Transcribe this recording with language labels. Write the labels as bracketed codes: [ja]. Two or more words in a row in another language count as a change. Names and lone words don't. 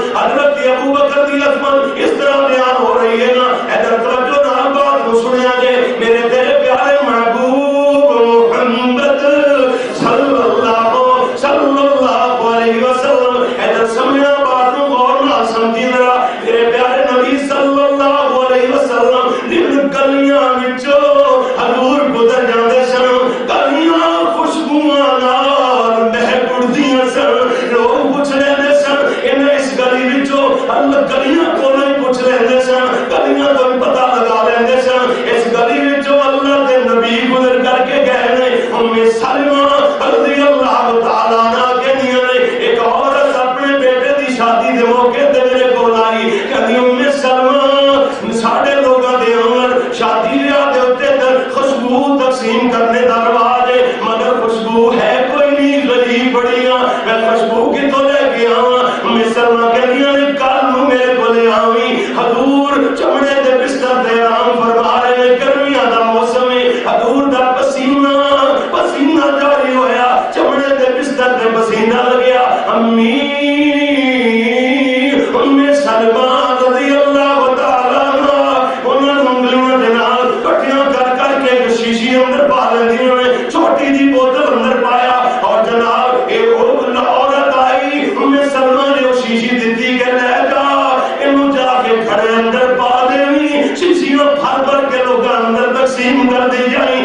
[pa] حضرت ابو بکر دی عظمت اس طرح بیان ہو رہی ہے نا، ادھر توجہ نال بات کو سنیا جے. میرے تیرے پیارے محبوب محمد [ar] صلی اللہ علیہ وسلم، [pa] ادھر سمجھنا بات کو غور نال سمجھی ذرا. میرے پیارے نبی [ar] صلی اللہ علیہ وسلم [pa] جن گلیاں وچوں حضور گزر جاندے سن، گلیاں خوشبوئاں نال مہک اڑدیاں سن. لوگ پوچھ رہے سن انہیں اس گلی وچوں، اللہ گلیاں کو نہیں پوچھ رہے سن، گلیاں تو پتہ لگا لیندے سن اس گلی وچوں اللہ دے نبی گزر کر کے گئے نے. ام سلمہ [ar] رضی اللہ تعالی عنہا [pa] کہندیاں نے ایک عورت اپنے بیٹے دی شادی دے موقع تے میرے کول آئی، کہندی ام سلمہ ساڈے لوگاں دے اندر شادی بیاہ دے اوتے خوشبو تقسیم کرنے دا رواج ہے، مگر خوشبو ہے کوئی نہیں، غریب بڑیاں میں خوشبو کتوں لے کے آواں. ام سلمہ کہندیاں نے کل نوں میرے کول آویں، حضور چمڑے دے بستر تے آرام فرما رہے، گرمیاں دا موسم ہے، حضور دا پسینہ جاری ہویا، چمڑے دے بستر تے پسینہ لگیا. امی ام سلمہ [ar] رضی اللہ تعالی عنہا [pa] انہاں انگلیاں دے نال کٹیاں کر کر کے ایک شیشی اندر پا لیندیاں نے، چھوٹی جی بوتل اندر پایا، اور جناب ایک عورت آئی، ام سلمہ نے وہ شیشی دتی کہ لے جا اینو جا کے کھڑے اندر پا دیویں. شیشیاں بھر بھر کے لوگاں اندر تقسیم کر دی جائیں.